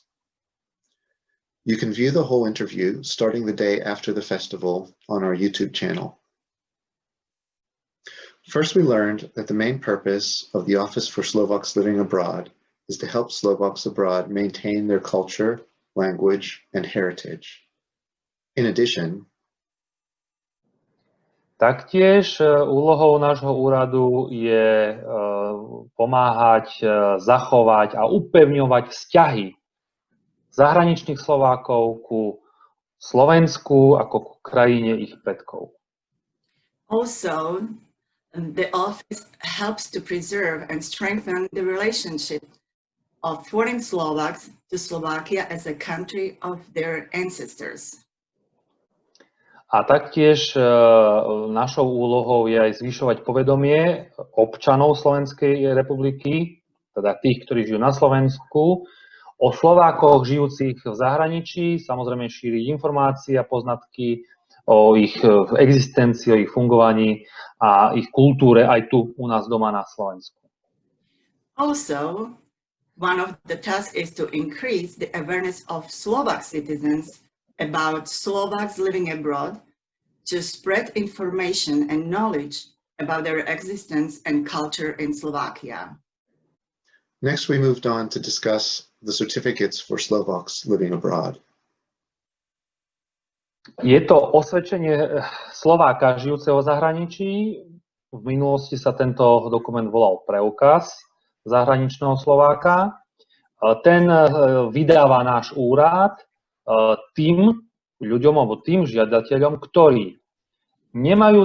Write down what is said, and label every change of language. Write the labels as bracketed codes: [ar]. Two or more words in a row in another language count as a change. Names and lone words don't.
[en] You can view the whole interview starting the day after the festival on our YouTube channel. First, we learned that the main purpose of the Office for Slovaks Living Abroad is to help Slovaks abroad maintain their culture, language, and heritage. In addition, [sk] taktiež úlohou nášho úradu je pomáhať, zachovať a upevňovať vzťahy zahraničných Slovákov ku Slovensku ako ku krajine ich predkov. [en] Also, the office helps to preserve and strengthen the relationship of foreign Slovaks to Slovakia as a country of their ancestors. [sk] A taktiež našou úlohou je aj zvyšovať povedomie občanov Slovenskej republiky, teda tých, ktorí žijú na Slovensku, o Slovákoch žijúcich v zahraničí, samozrejme šíriť informácie a poznatky o ich existencii, o ich fungovaní a ich kultúre aj tu u nás doma na Slovensku. [en] Also, one of the tasks is to increase the awareness of Slovak citizens about Slovaks living abroad, to spread information and knowledge about their existence and culture in Slovakia. Next, we moved on to discuss the certificates for Slovaks living abroad. [sk] Je to osvedčenie Slováka žijúceho v zahraničí. V minulosti sa tento dokument volal preukaz zahraničného Slováka. Ten vydáva náš úrad tým ľuďom alebo tým žiadateľom, ktorí nemajú